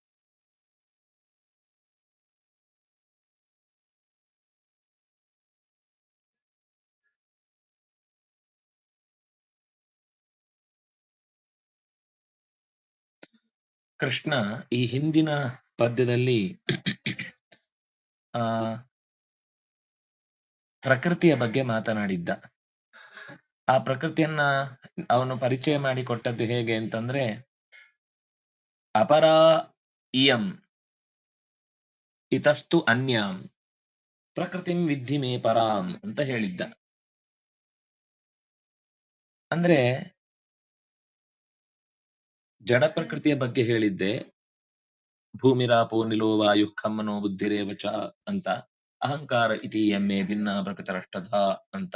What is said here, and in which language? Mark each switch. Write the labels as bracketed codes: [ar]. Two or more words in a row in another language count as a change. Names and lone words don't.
[kn] ಕೃಷ್ಣ ಈ ಹಿಂದಿನ ಪದ್ಯದಲ್ಲಿ ಪ್ರಕೃತಿಯ ಬಗ್ಗೆ ಮಾತನಾಡಿದ್ದ. ಆ ಪ್ರಕೃತಿಯನ್ನ ಅವನು ಪರಿಚಯ ಮಾಡಿಕೊಟ್ಟದ್ದು ಹೇಗೆ ಅಂತಂದ್ರೆ, [sa] ಅಪರಾ ಇಯಂ ಇತಸ್ತು ಅನ್ಯಾಂ ಪ್ರಕೃತಿಂ ವಿದ್ಧಿ ಮೇ ಪರಾಂ [kn] ಅಂತ ಹೇಳಿದ್ದ. ಅಂದ್ರೆ ಜಡ ಪ್ರಕೃತಿಯ ಬಗ್ಗೆ ಹೇಳಿದ್ದೆ, [sa] ಭೂಮಿರಾಪೋ ನಿಲೋ ವಾಯು ಖಮ್ಮನೋ ಬುದ್ಧಿರೇವಚ [kn] ಅಂತ, [sa] ಅಹಂಕಾರ ಇತಿ ಎಮ್ಮೆ ಭಿನ್ನ ಪ್ರಕೃತಿರಷ್ಟಧ [kn] ಅಂತ.